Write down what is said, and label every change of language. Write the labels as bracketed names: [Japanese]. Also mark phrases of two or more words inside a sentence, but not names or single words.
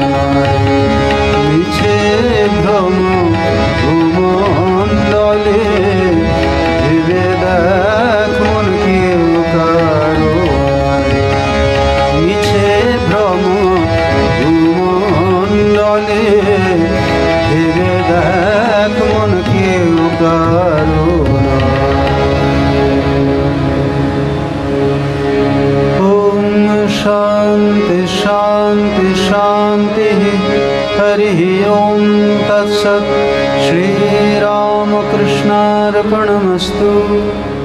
[Bangla] মিছে ভ্রম ভূমণ্ডলে ভেবে দেখ মন কেউ কারো মিছে ভ্রম ভূমণ্ডলে ভেবে দেখ মন কেউ কারো [Sanskrit] शांति शांति शांति हरि ओम तत्सत् श्री राम कृष्णार्पणमस्तु।